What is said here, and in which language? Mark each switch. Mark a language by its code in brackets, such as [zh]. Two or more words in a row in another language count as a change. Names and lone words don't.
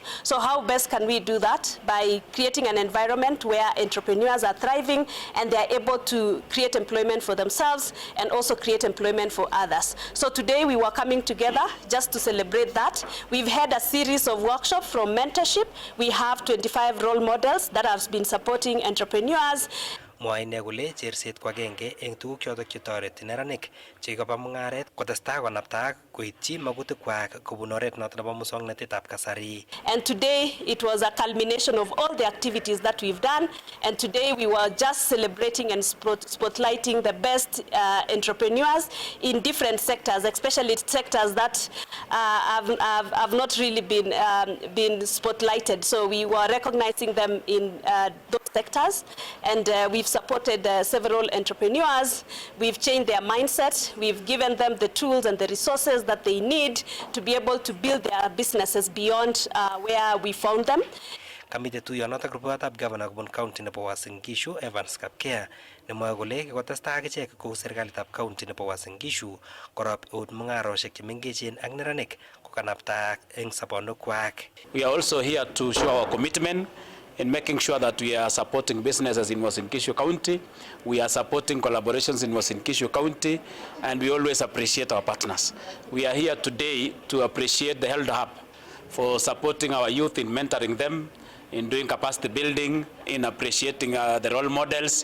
[en] So how best can we do that? By creating an environment where entrepreneurs are thriving and they are able to create employment for themselves and also create employment for others. So today we were coming together just to celebrate that. We've had a series of workshops from mentorship. We have 25 role models that have been supporting entrepreneurs. [kln] Mwae ine kole cherset ko agenge eng tuguk chotok chetoreti neranik chekikoba mung'aret kotestai konapta koityi magutikwak kobun oret noton nebo muswoknatetab kasari. [en] And today it was a culmination of all the activities that we've done, and today we were just celebrating and spotlighting the best entrepreneurs in different sectors, especially sectors that have not really been spotlighted. So we were recognizing them in those sectors, and we've supported several entrepreneurs. We've changed their mindset. We've given them the tools and the resources that they need to be able to build their businesses beyond where we found them. [kln] Kamite tuyonotok rupeyotab Governor kobun county nebo Uasin Gishu Evans Kapkea nemwoe kole kikotestai akichek kou serikalitab county nebo Uasin Gishu korop eut mung'arosiek chemengechen ak neranik kokanapta eng sobonwekwak. [en] We are also here to show our commitment in making sure that we are supporting businesses in Uasin Gishu County, we are supporting collaborations in Uasin Gishu County, and we always appreciate our partners. We are here today to appreciate the Eldo Hub for supporting our youth in mentoring them, in doing capacity building, in appreciating the role models.